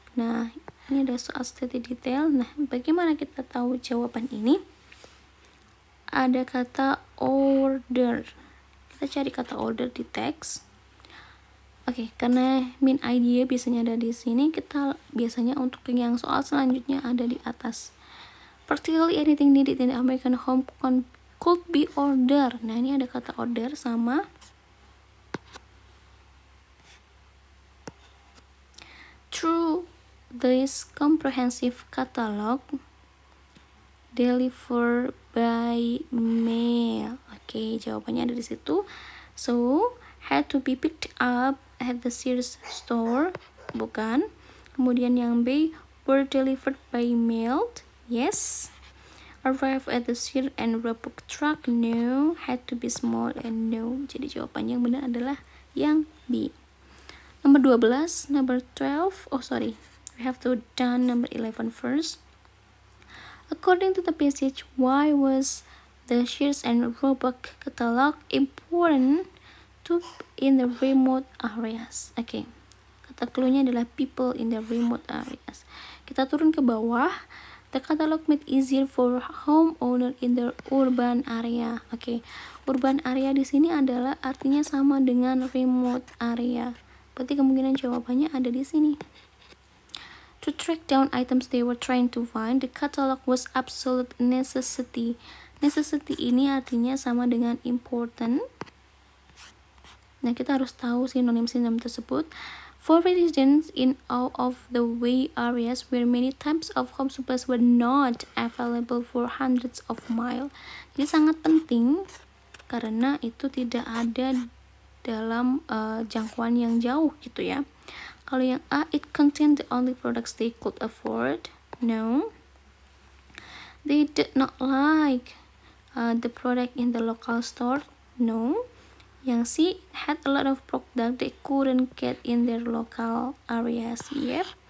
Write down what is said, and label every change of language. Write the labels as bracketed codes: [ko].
[id] Nah, ini ada soal state detail. Nah, bagaimana kita tahu jawaban ini? Ada kata order. Kita cari kata order di teks. Oke, karena main idea biasanya ada di sini, kita biasanya untuk yang soal selanjutnya ada di atas. [en] Particularly anything needed in the American home could be order. [id] Nah, ini ada kata order sama [en] through this comprehensive catalog delivered by mail. [id] Oke, jawabannya ada di situ. [en] So, had to be picked up at the Sears store. [id] Bukan. Kemudian yang B, [en] were delivered by mail. Yes. Arrive at the Sears and Roebuck truck. No. Had to be small and no. [id] Jadi jawabannya yang benar adalah yang B. [en] Number 12, number 12. Oh, sorry. We have to done number 11 first. According to the passage, why was the Sears and Roebuck catalog important to in the remote areas? Oke. [id] Kata clue-nya adalah [en] people in the remote areas. [id] Kita turun ke bawah. [en] The catalog made easier for homeowner in the urban area. [id] Oke. Urban area di sini adalah artinya sama dengan remote area. Berarti kemungkinan jawabannya ada di sini. [en] To track down items they were trying to find, the catalog was absolute necessity. [id] Necessity ini artinya sama dengan important. Nah, kita harus tahu sinonim-sinonim tersebut. [en] For residents in out of the way areas where many types of home supplies were not available for hundreds of miles. [id] Jadi sangat penting karena itu tidak ada dalam jangkauan yang jauh gitu ya. Kalau yang A, [en] it contained the only products they could afford. No. They did not like the product in the local store. No. [id] Yang C, [en] had a lot of product they couldn't get in their local areas. Yep.